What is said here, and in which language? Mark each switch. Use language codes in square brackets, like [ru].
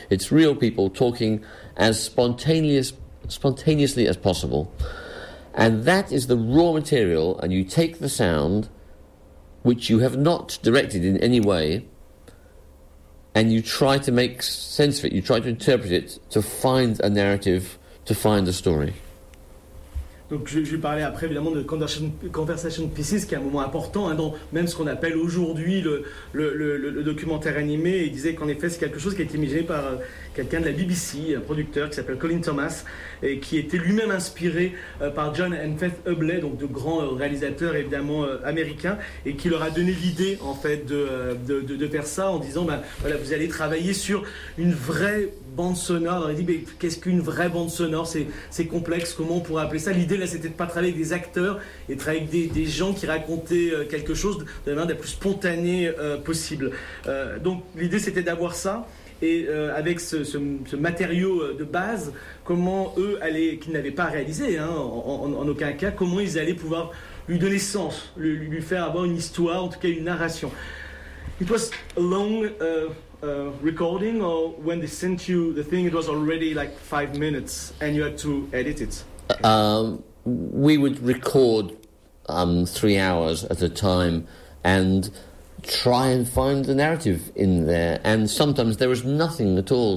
[en] It's real people talking as spontaneously as possible. And that is the raw material, and you take the sound, which you have not directed in any way, and you try to make sense of it, you try to interpret it, to find a narrative, to find a story. [fr] Donc je vais parler après évidemment de conversation pieces, qui est un moment important, hein, dans même ce qu'on appelle aujourd'hui le documentaire animé. Il disait qu'en effet c'est quelque chose qui a été imaginé par quelqu'un de la BBC, un producteur qui s'appelle Colin Thomas, et qui était lui-même inspiré par John and Faith Hubley, donc de grands réalisateurs évidemment américains, et qui leur a donné l'idée en fait de faire ça, en disant, ben voilà, vous allez travailler sur une vraie bande sonore. On a dit, mais qu'est-ce qu'une vraie bande sonore? C'est complexe, comment on pourrait appeler ça? L'idée, là, c'était de ne pas travailler avec des acteurs et de travailler avec des gens qui racontaient quelque chose de la manière la plus spontanée possible. Donc, l'idée, c'était d'avoir ça. Et avec ce matériau de base, comment eux allaient, qu'ils n'avaient pas réalisé, hein, en aucun cas, comment ils allaient pouvoir lui donner sens, lui faire avoir une histoire, en tout cas une narration. [en] It was a long recording, or when they sent you the thing, it was already like 5 minutes, and you had to edit it. We would record 3 hours at a time, and try and find the narrative in there, and sometimes there was nothing at all.